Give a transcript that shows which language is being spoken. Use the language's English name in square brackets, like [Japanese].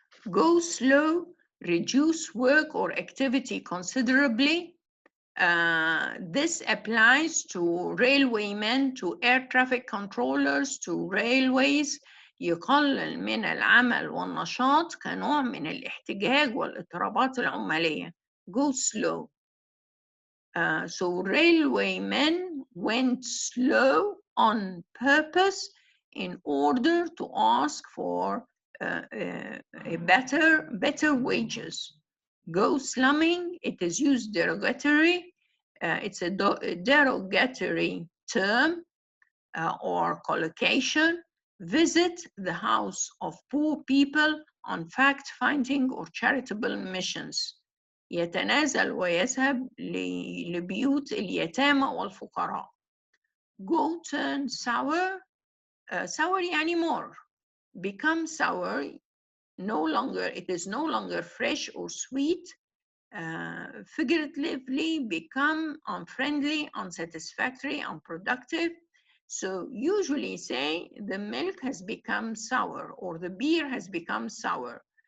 [English] Go slow, reduce work or activity considerably. This applies to railwaymen, to air traffic controllers, to railways. [Arabic] يقلل من العمل والنشاط كنوع من الاحتجاج والاضطرابات العمالية. [English] Go slow. So railwaymen went slow on purpose in order to ask for a better wages. Go slumming, it is used derogatory. It's a derogatory term or collocation. Visit the house of poor people on fact-finding or charitable missions. [Arabic] يتنازل ويذهب لبيوت اليتامى والفقراء. [English] Go turn sour. Sour يعني more. Become sour. It is no longer fresh or sweet. Figuratively become unfriendly, unsatisfactory, unproductive. So usually say the milk has become sour or the beer has become sour.